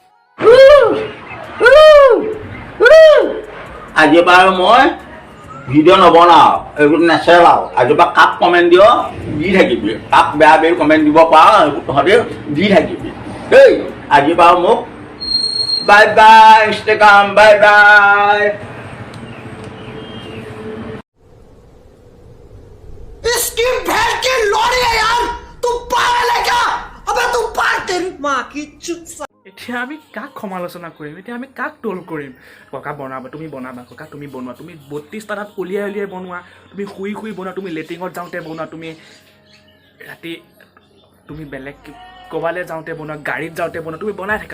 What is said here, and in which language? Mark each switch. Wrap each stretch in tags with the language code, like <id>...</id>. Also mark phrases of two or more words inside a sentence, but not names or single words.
<as>আজিৰ পৰা মই ভিডিঅ' নবনাওঁ, এইবোৰ নেচেলাওঁ। আজিৰ পৰা কাক কমেণ্ট দিয় দি থাকিবি, কাক বেয়া বেয়া কমেণ্ট দিব পাৰ সেইবোৰ তহঁতে দি থাকিবি দেই। আজিৰ পৰা মোক</as> <en>bye bye</en> <as>ইনষ্টাগ্ৰাম,</as> <en>bye bye.</en> <hi>इसकी भैंस की लोड़ी है यार, तू पागल है क्या? अबे तू पागल, तेरी माँ की चुत।</hi> <as>এতিয়া আমি কাক সমালোচনা কৰিম, এতিয়া আমি কাক ট্ৰল কৰিম? ককা বনাবা, তুমি বনাবা, ককা তুমি বনোৱা, তুমি 32টা দাঁত উলিয়াই উলিয়াই বনোৱা, তুমি শুই শুই বনোৱা, তুমি লেট্ৰিনত যাওঁতে বনোৱা, তুমি ৰাতি তুমি বেলেগ ক'ৰবালৈ যাওঁতে বনোৱা, গাড়ীত যাওঁতে বনোৱা, তুমি বনাই থাকা।</as>